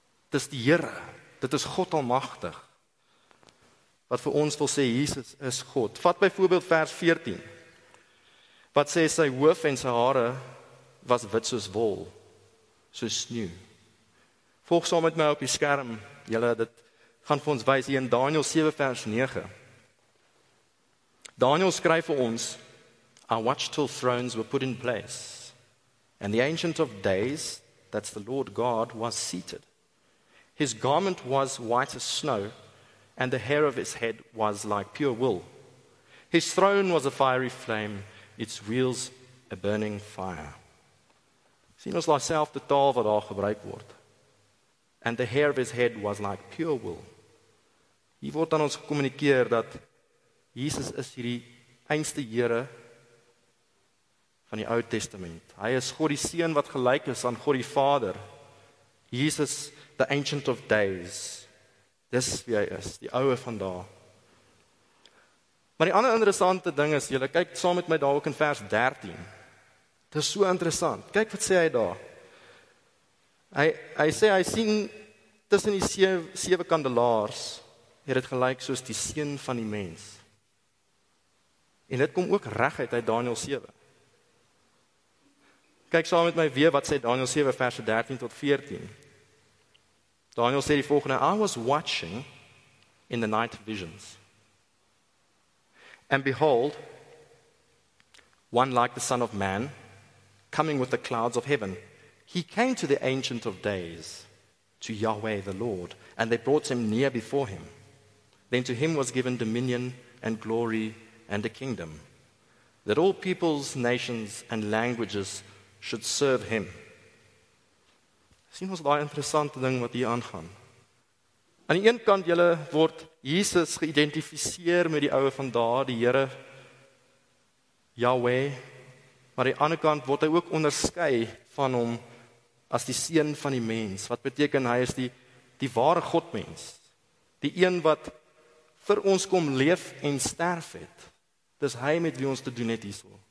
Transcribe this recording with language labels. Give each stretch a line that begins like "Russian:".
Afrikaans: Dit is die Here, dit is God Almagtig, wat vir ons wil sê, Jesus is God. Vat byvoorbeeld vers 14, wat sê sy hoof en sy hare was wit soos wol, soos sneeu. Volg saam met my op die skerm, julle, dit gaan vir ons wys hier in Daniël 7 vers 9. Daniël skryf vir ons,
English: I watched till thrones were put in place, and the Ancient of Days, that's the Lord God, was seated. His garment was white as snow, and the hair of his head was like pure wool. His throne was a fiery flame, its wheels a burning fire.
Afrikaans: Sien ons daai selfde taal wat daar gebruik word.
English: And the hair of his head was like pure wool.
Afrikaans: Hier word aan ons gekommunikeer dat Jesus is hierdie einste Here van die Ou Testament. Hy is God die Seun wat gelyk is aan God die Vader.
English: Jesus, the Ancient of Days.
Afrikaans: Dis wie hy is, die oue van daar. Maar die ander interessante ding is, julle kyk saam met my daar ook in vers 13. Dit is so interessant. Kyk wat sê hy daar. Hy sê, hy sien tussen die 7 kandelaars, het dit gelyk soos die seun van die mens. En dit kom ook reguit uit Daniël 7. Kyk saam met my weer wat sê Daniël 7 verse 13 tot 14. Daniël sê die volgende,
English: I was watching in the night visions. And behold, one like the Son of Man, coming with the clouds of heaven. He came to the Ancient of Days, to Yahweh the Lord, and they brought him near before him. Then to him was given dominion and glory and a kingdom, that all peoples, nations and languages should serve him.
Afrikaans: Sien ons daai interessante ding wat hier aangaan. Aan die een kant julle word Jesus geïdentifiseer met die oue van daar, die Here Yahweh, maar aan die ander kant word hy ook onderskei van hom as die seun van die mens, wat beteken hy is die ware Godmens, die een wat vir ons kom leef en sterf het. Dis hy met wie ons te doen het hierso.